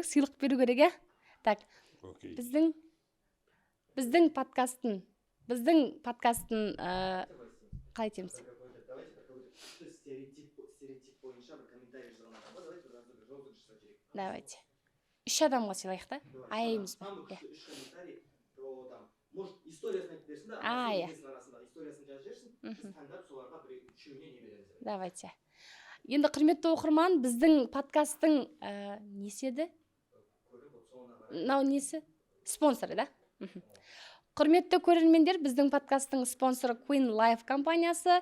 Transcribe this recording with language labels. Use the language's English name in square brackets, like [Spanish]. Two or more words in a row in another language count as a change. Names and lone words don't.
[Kazakh] Сыйлық беру керек, Так, біздің подкасттың қалай айтеміз? Стереотип бойынша бір комментарий жазған адамға [Russian] давайте розыгрыш [Kazakh] жасап жіберейік. Давайте. 3 адамға сыйлайық та? Аяймыз. Самый күшті 3 комментарий [Russian] про там, может, [Kazakh] историясын айтып берсін да, арасында историясын жазып жіберсін, біз таңдап соларға үшеуіне не береміз. [Russian] Давайте. [Kazakh] Енді құрметті оқырман, біздің подкасттың несі еді? соңына қарай. мынау несі спонсоры да. Мхм. Құрметті көрермендер, біздің подкасттың спонсоры Queen Life компаниясы.